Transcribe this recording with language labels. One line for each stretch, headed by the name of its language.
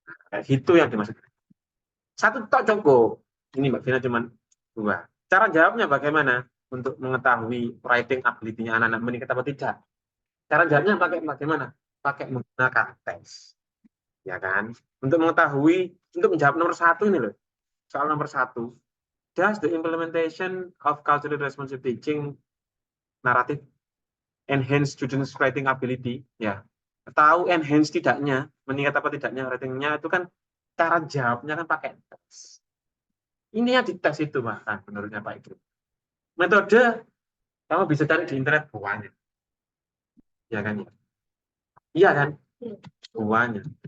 Indonesian: Kayak gitu yang dimaksud. Satu tok cukup. Ini Mbak Vina cuma dua. Cara jawabnya bagaimana? Untuk mengetahui writing ability-nya anak-anak meningkat atau tidak. Cara jawabnya pakai bagaimana? Pakai menggunakan tes, ya kan? Untuk mengetahui, untuk menjawab nomor satu ini loh, soal nomor satu.
English: Does the implementation of culturally responsive teaching narrative enhance students' writing ability?
Indonesian: Ya, tahu enhance tidaknya, meningkat apa tidaknya writingnya itu kan cara jawabnya kan pakai tes. Ini yang dites itu bahkan menurutnya Pak Iqbal. Metode kamu bisa cari di internet banyak, ya kan? Iya kan? Banyak.